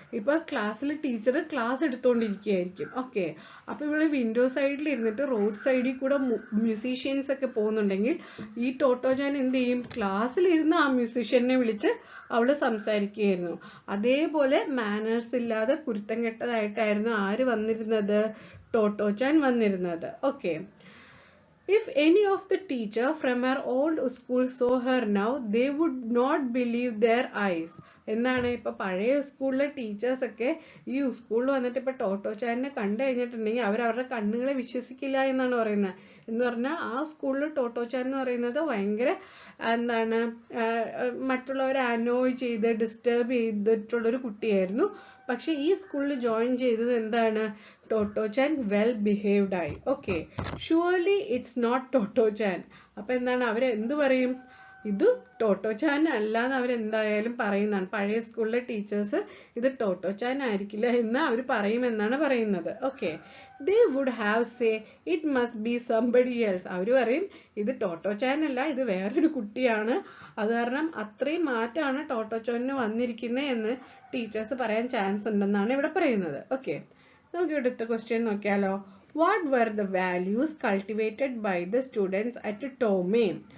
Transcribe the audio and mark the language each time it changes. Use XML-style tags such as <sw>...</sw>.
<ml>ഇപ്പൊ ക്ലാസ്സിൽ teacher class എടുത്തോണ്ടിരിക്കുകയായിരിക്കും. Okay, അപ്പൊ ഇവിടെ വിൻഡോ സൈഡിൽ ഇരുന്നിട്ട് റോഡ് സൈഡിൽ കൂടെ മ്യൂസീഷ്യൻസ് ഒക്കെ പോകുന്നുണ്ടെങ്കിൽ ഈ ടോട്ടോ ചാൻ എന്ത് ചെയ്യും, ക്ലാസ്സിൽ ഇരുന്ന് ആ മ്യൂസീഷ്യനെ വിളിച്ച് അവള് സംസാരിക്കുകയായിരുന്നു. അതേപോലെ മാനേഴ്സ് ഇല്ലാതെ കുരുത്തം കെട്ടതായിട്ടായിരുന്നു ആര് വന്നിരുന്നത്, ടോട്ടോ ചാൻ വന്നിരുന്നത്.</ml> <en>Okay, if any of the teacher from her old school saw her now, they would not believe their eyes.</en> <ml>എന്താണ്, ഇപ്പൊ പഴയ സ്കൂളിലെ ടീച്ചേഴ്സ് ഒക്കെ ഈ സ്കൂളിൽ വന്നിട്ട് ഇപ്പൊ ടോട്ടോ ചാനെ കണ്ടു കഴിഞ്ഞിട്ടുണ്ടെങ്കിൽ അവരുടെ കണ്ണുകളെ വിശ്വസിക്കില്ല എന്നാണ് പറയുന്നത്. എന്ന് പറഞ്ഞാൽ ആ സ്കൂളിൽ ടോട്ടോ ചാൻ എന്ന് പറയുന്നത് ഭയങ്കര എന്താണ്, മറ്റുള്ളവരെ അനോയ് ചെയ്ത് ഡിസ്റ്റർബ് ചെയ്തിട്ടുള്ളൊരു കുട്ടിയായിരുന്നു. പക്ഷെ ഈ സ്കൂളിൽ ജോയിൻ ചെയ്തത് എന്താണ്, ടോട്ടോചാൻ വെൽ ബിഹേവ്ഡ് ആയി.</ml> <en>Okay, surely it's not Tottochan.</en> <ml>അപ്പൊ എന്താണ് അവരെന്ത് പറയും? ഇത് ടോട്ടോചാൻ അല്ലാന്ന് അവരെന്തായാലും പറയുന്നതാണ്. പഴയ സ്കൂളിലെ ടീച്ചേഴ്സ് ഇത് ടോട്ടോചാൻ ആയിരിക്കില്ല എന്ന് അവർ പറയുമെന്നാണ് പറയുന്നത്.</ml> <en>Okay, they would have say it must be somebody else.</en> <ml>അവർ പറയും ഇത് ടോട്ടോചാൻ അല്ല, ഇത് വേറൊരു കുട്ടിയാണ്, അത് കാരണം അത്രയും മാറ്റമാണ് ടോട്ടോചാനിന് വന്നിരിക്കുന്നത് എന്ന് ടീച്ചേഴ്സ് പറയാൻ ചാൻസ് ഉണ്ടെന്നാണ് ഇവിടെ പറയുന്നത്. ഓക്കെ, നമുക്ക് ഇവിടുത്തെ ക്വസ്റ്റ്യൻ നോക്കിയാലോ.</ml> <en>What were the values cultivated by the students at Tomoe?</en>